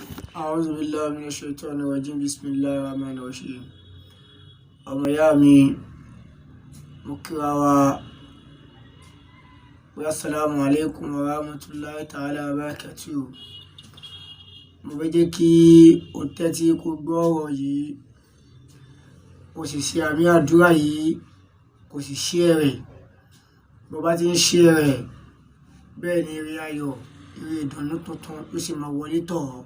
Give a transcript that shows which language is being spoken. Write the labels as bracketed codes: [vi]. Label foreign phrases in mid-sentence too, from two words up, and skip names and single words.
[ar] أعوذ بالله من الشيطان الرجيم بسم الله الرحمن الرحيم. [yo] ọmọ ìyá mi mo kíra wa pé [ar] السلام عليكم ورحمة الله تعالى وبركاته. [yo] mo fẹ́ jẹ́ kí o tẹ́tí kó gbọ́ ọ̀rọ̀ yìí, kò sì ṣe àmì àdúrà yìí, kò sì share rẹ̀. bó bá ti ń share rẹ̀ bẹ́ẹ̀ ni ire ayọ̀, ire ìdùnnú tuntun ló sì máa wọlé tọ̀ ọ́.